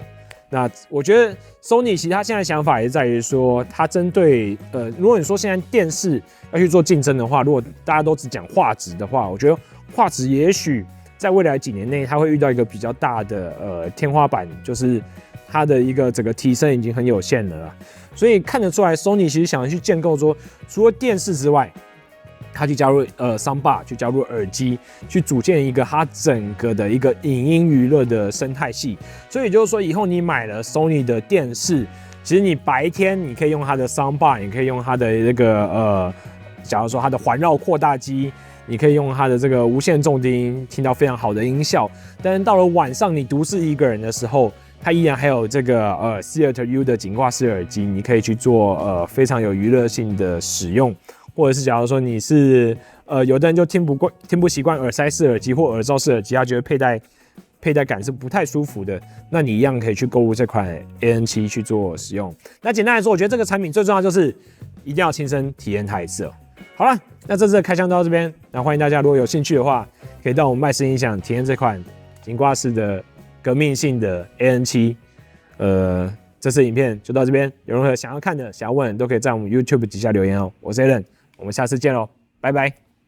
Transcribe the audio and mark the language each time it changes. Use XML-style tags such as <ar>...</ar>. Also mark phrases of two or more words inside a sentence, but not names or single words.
<zh>那我覺得 Sony 其實它現在的想法也在於說，它針對如果你說現在電視要去做競爭的話，如果大家都只講畫質的話，我覺得畫質也許在未來幾年內，它會遇到一個比較大的天花板，就是它的一個整個提升已經很有限了啦。所以看得出來 ，Sony 其實想要去建構說，除了電視之外，它去加入soundbar，去加入耳機，去組建一個它整個的一個影音娛樂的生態系。所以也就是說，以後你買了 Sony 的電視，其實你白天你可以用它的 soundbar， 你可以用它的那個假如說它的環繞擴大機，你可以用它的這個無線重低音聽到非常好的音效。但是到了晚上你獨自一個人的時候，它依然還有這個 Theater U 的頸掛式耳機，你可以去做非常有娛樂性的使用。或者是假如說你是有的人就聽不習慣耳塞式耳機或耳罩式耳機，他覺得佩戴感是不太舒服的，那你一樣可以去購入這款 AN7 去做使用。那簡單來說，我覺得這個產品最重要就是一定要親身體驗它一次哦。好了，那這次的開箱到這邊，那歡迎大家如果有興趣的話，可以到我們麥斯音響體驗這款頸掛式的革命性的 AN7。這次影片就到這邊，有任何想要看的、想要問的，都可以在我們 YouTube 底下留言哦。我是 Alan，我們下次見嘍，拜拜。</zh>